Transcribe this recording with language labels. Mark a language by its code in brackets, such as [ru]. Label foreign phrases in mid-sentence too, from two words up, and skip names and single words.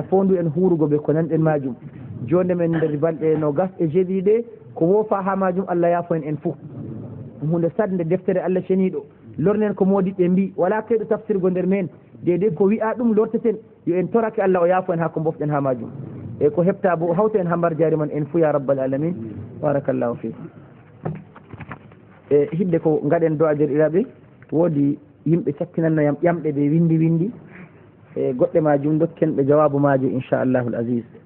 [ff] fondu en hurugo ɓe ko nanɗen majum jonde men nder balɗe no gas e jeeɗiɗe ko woofa ha majum Allah yaafo en fuu hunde sadde deftere Allah ceniɗo lornen ko modiɓɓe mbi wala kayɗo tafsirgo nder men dede ko wi'a ɗum lorteten yo en torake Allah o yaafo en ha ko bofɗen ha majum e ko heɓta bo hawta en hambar jari man en fuu [ar] يا رب العالمين بارك الله في [ff] e hidde ko gaɗen do a derɗiraɓe woodi yimɓe cakkinanno yam ƴamɗe ɓe windi e goɗɗe majum dokken ɓe jawabu maji inchallahu aziz